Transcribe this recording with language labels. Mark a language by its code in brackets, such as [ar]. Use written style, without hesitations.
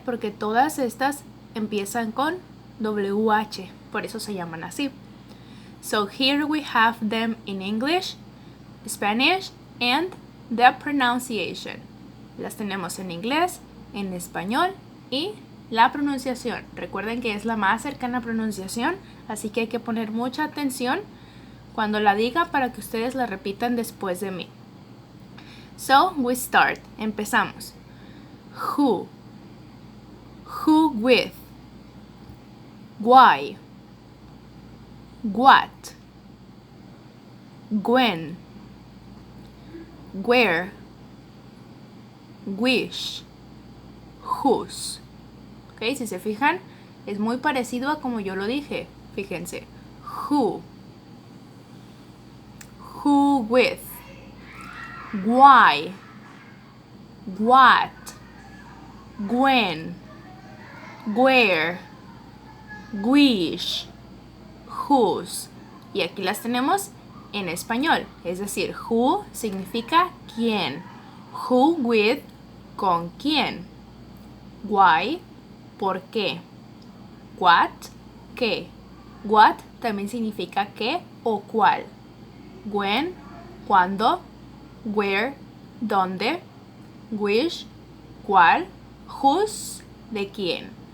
[es] Porque todas estas empiezan con WH. Por eso se llaman así. [en] So here we have them in English, Spanish, and the pronunciation. [es] Las tenemos en inglés, en español y la pronunciación. Recuerden que es la más cercana a pronunciación, así que hay que poner mucha atención cuando la diga para que ustedes la repitan después de mí. [en] So, we start. Empezamos. Who. Who with. Why. What. When. Where. Which. Whose. [es] Ok, si se fijan, es muy parecido a como yo lo dije. Fíjense. Who. [en] Who with. Why, what, when, where, which, whose. [es] Y aquí las tenemos en español, es decir, who significa quién, who with, con quién, why, por qué, what, qué, what también significa qué o cuál, when, cuándo, where, dónde, which, cuál, whose, de quién.